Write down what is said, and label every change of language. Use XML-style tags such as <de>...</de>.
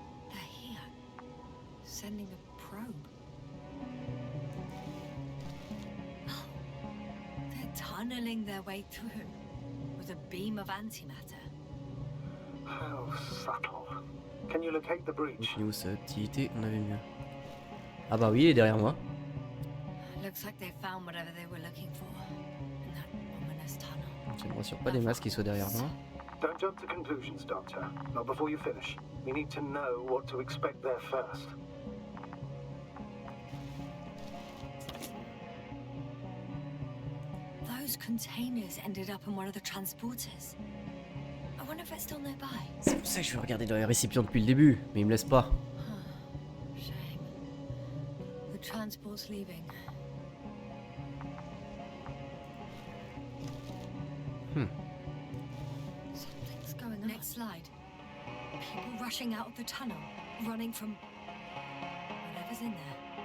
<en>They're here. Sending a probe. Oh, they're funneling their way through with a beam of antimatter. How subtle. Can you locate the breach?</en> <fr>Niveau sa activité, on avait mieux. Ah bah oui, il est derrière moi.</fr> <en>Looks like they found whatever they were looking for in that ominous tunnel.</en> <fr>Ça ne me rassure pas des masses qui soient derrière moi.</fr> <en>Don't jump to conclusions, Doctor. Not before you finish. We need to know what to expect there first. Those containers ended up in one of the transporters. I wonder if it's still nearby.</en> <fr>C'est pour ça que je vais regarder dans les récipients depuis le début, mais il me laisse pas.</fr> <en>Shame. The transport's leaving. Something's going on. Next slide. People rushing out of the tunnel, running from whatever's in there.</en>